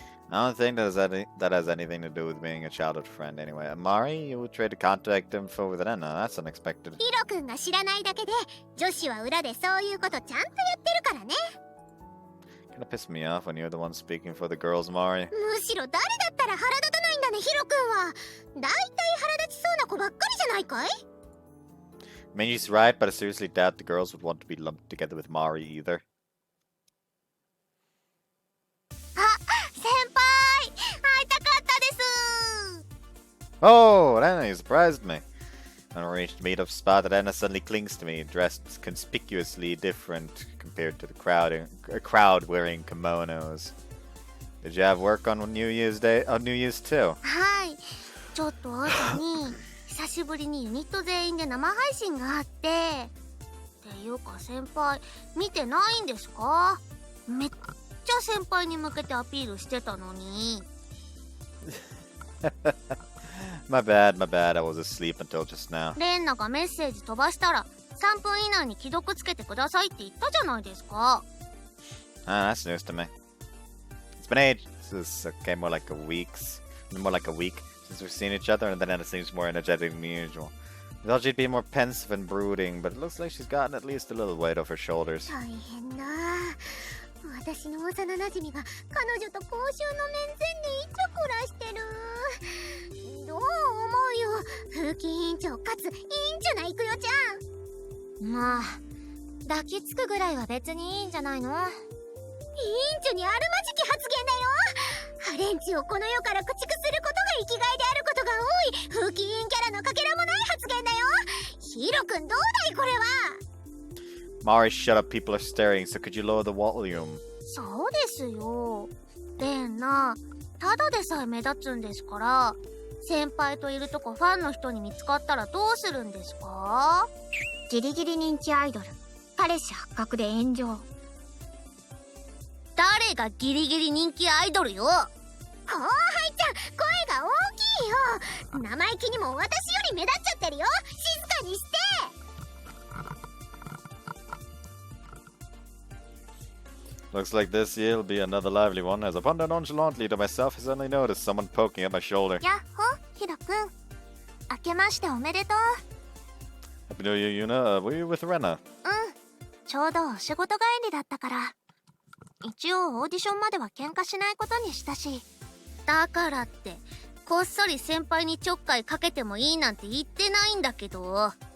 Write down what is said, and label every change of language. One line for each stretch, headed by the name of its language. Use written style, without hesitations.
English: I don't think that has anything to do with being a childhood friend anyway. Amari, you traded contact info with Renna. That's unexpected.
Japanese: ヒロ君が知らないだけで女子は裏でそういうことちゃんとやってるからね。
English: Kinda pissed me off when you're the one speaking for the girls, Mari.
Japanese: むしろ誰だったら腹立たないんだね、ヒロ君は。だいたい腹立ちそうな子ばっかりじゃないかい？
English: I mean, she's right, but I seriously doubt the girls would want to be lumped together with Mari either.
Japanese: あ、先輩、会いたかったです。
English: Oh, Renna, you surprised me. An arranged meetup spot that Renna suddenly clings to me, dressed conspicuously different compared to the crowd wearing kimonos. Did you have work on New Year's Day? On New Year's too?
Japanese: はい、ちょっと朝に久しぶりにユニット全員で生配信があって。っていうか先輩、見てないんですか？めっちゃ先輩に向けてアピールしてたのに。
English: My bad. I was asleep until just now.
Japanese: レンナがメッセージ飛ばしたら3分以内に既読つけてくださいって言ったじゃないですか。
English: Ah, that's news to me. It's been ages. Okay, more like a week since we've seen each other, and then Renna seems more energetic than usual. I thought she'd be more pensive and brooding, but it looks like she's gotten at least a little weight off her shoulders.
Japanese: 大変だ。私の幼馴染が彼女と公衆の面前でイチャコラしてる。どう思うよ、風紀委員長かつ委員長なイクヨちゃん。まあ抱きつくぐらいは別にいいんじゃないの？委員長にあるまじき発言だよ。ハレンチをこの世から駆逐することが生きがいであることが多い風紀委員キャラのかけらもない発言だよ。ヒロ君どうだいこれは。
English: Mari, shut up. People are staring, so could you lower the volume?
Japanese: そうですよ。レンナ、ただでさえ目立つんですから、先輩といるとこファンの人に見つかったらどうするんですか？ギリギリ人気アイドル、彼氏発覚で炎上。誰がギリギリ人気アイドルよ。後輩ちゃん、声が大きいよ。生意気にも私より目立っちゃってるよ。静かにして。
English: Looks like this year will be another lively one, as I ponder nonchalantly to myself, I suddenly noticed someone poking at my shoulder.
Japanese: やっほ、ヒロ君。明けましておめでとう。
English: Happy New Year, Yuna. Were you with Renna?
Japanese: うん、ちょうどお仕事帰りだったから。一応オーディションまでは喧嘩しないことにしたし。だからってこっそり先輩にちょっかいかけてもいいなんて言ってないんだけど。